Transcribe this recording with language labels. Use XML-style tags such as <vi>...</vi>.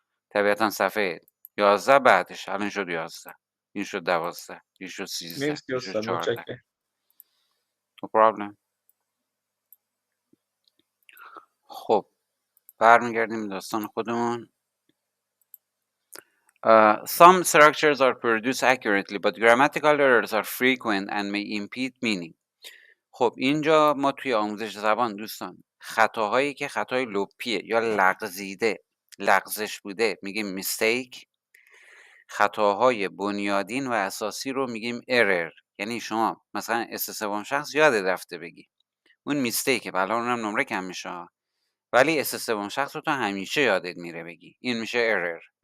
<fa>طبیعتا صفحه 11 بعدش. الان شد 11، این شد 12، این شد 13، مرسی این شد استاد 14. متشکرم.</fa> <en>no problem.</en> <fa>خب برمیگردیم به داستان خودمون.</fa> <en>Some structures are produced accurately but grammatical errors are frequent and may impede meaning.</en> <fa>خب اینجا ما توی آموزش زبان دوستان خطاهایی که خطای لپیه یا لغزیده، لغزش بوده میگیم میستیک. خطاهای بنیادین و اساسی رو میگیم error. یعنی شما مثلا اس3 شخص یادت رفته بگی، اون میستیکه، بله اونم نمره کم میشه، ولی اس3 شخص رو تو همیشه یادت میره بگی، این میشه error.</fa>